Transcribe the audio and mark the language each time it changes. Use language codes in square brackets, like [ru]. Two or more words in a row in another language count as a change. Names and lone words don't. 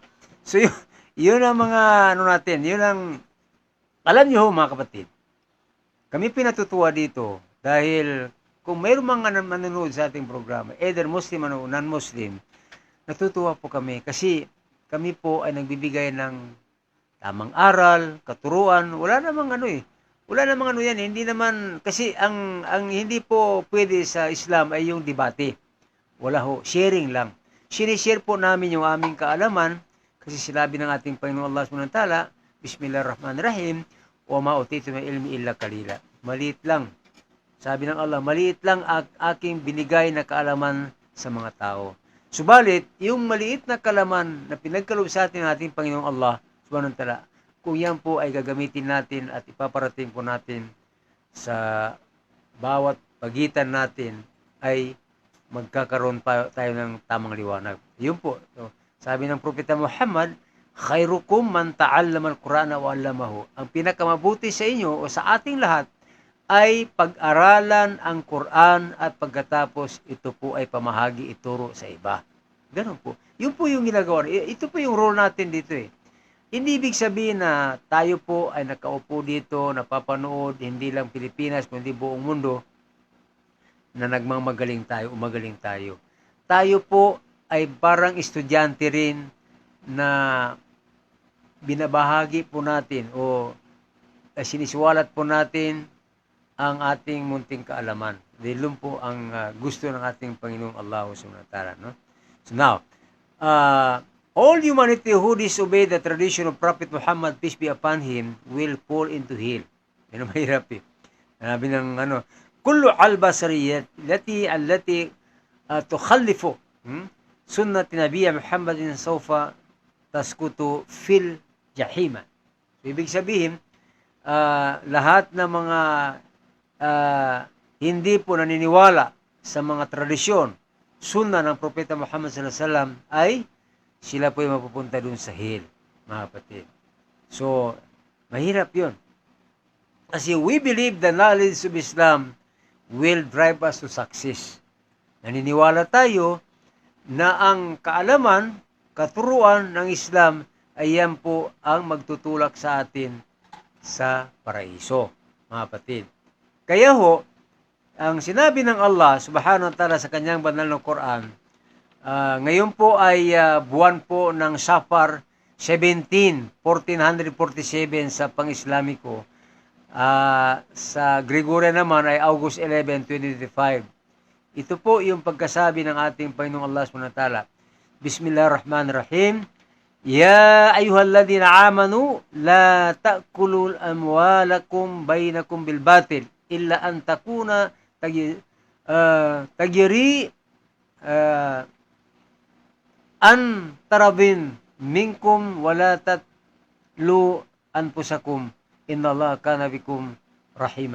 [tl] So, yun ang mga natin, yun ang, alam nyo mga kapatid, kami pinatutuwa dito dahil kung mayroong mga manonood sa ating programa, [en] either Muslim [tl] o non-Muslim, natutuwa po kami kasi kami po ay nagbibigay ng tamang aral, katuruan. Wala namang yan. Hindi naman, kasi ang hindi po pwede sa Islam ay yung debate. Wala ho, sharing lang. Sinishare po namin yung aming kaalaman kasi sinabi ng ating Panginoon Allah [ar] سبحانه وتعالى، بسم الله الرحمن الرحيم، وما أوتيتم من العلم إلا قليلا. [tl] Maliit lang. Sabi ng Allah, maliit lang aking binigay na kaalaman sa mga tao. Subalit, yung maliit na kalaman na pinagkaloob sa atin ng ating Panginoong Allah, [ar] سبحانه وتعالى, [tl] kung yan po ay gagamitin natin at ipaparating po natin sa bawat pagitan natin, ay magkakaroon pa tayo ng tamang liwanag. Yun po. So, sabi ng Propeta Muhammad, [ar] خيركم من تعلم القرآن وعلمه. [tl] Ang pinakamabuti sa inyo o sa ating lahat ay pag-aralan ang Quran at pagkatapos ito po ay pamahagi, ituro sa iba. Ganun po. Yun po yung ginagawa. Ito po yung role natin dito eh. Hindi ibig sabihin na tayo po ay nakaupo dito, napapanood, hindi lang Pilipinas, kundi buong mundo, na nagmamagaling tayo, umagaling tayo. Tayo po ay parang estudyante rin na binabahagi po natin o sinisiwalat po natin ang ating munting kaalaman. Dahil po ang gusto ng ating Panginoong Allah [ar] سبحانه وتعالى. [tl] No? [en] So now, all humanity who disobey the tradition of Prophet Muhammad, peace be upon him, will fall into hell. [tl] Yan ang mahirap eh. Sabi ng [ar] كل البشريات التي تخالف سنة نبي محمد سوف تسقط في الجحيم. [tl] So, ibig sabihin, lahat ng mga hindi po naniniwala sa mga tradisyon, sunna ng Propeta Muhammad [ar] صلى الله عليه وسلم, [tl] ay sila po ay mapupunta dun sa hell, mga kapatid. So, mahirap yun. [en] Kasi we believe the knowledge of Islam will drive us to success. [tl] Naniniwala tayo na ang kaalaman, katuruan ng Islam ay yan po ang magtutulak sa atin sa paraiso, mga kapatid. Kaya ho, ang sinabi ng Allah [ar] سبحانه وتعالى [tl] sa kanyang banal na Quran, ngayon po ay buwan po ng Safar 1447 sa pang-Islamiko. Sa Gregorian naman ay August 11, 2025. Ito po yung pagkasabi ng ating Panginoong Allah [ar] سبحانه وتعالى. بسم الله الرحمن الرحيم. يا أيها الذين آمنوا لا تأكلوا أموالكم بينكم بالباطل إلا أن تكون تجارة عن تراض منكم ولا تقتلوا أنفسكم إن الله كان بكم رحيما.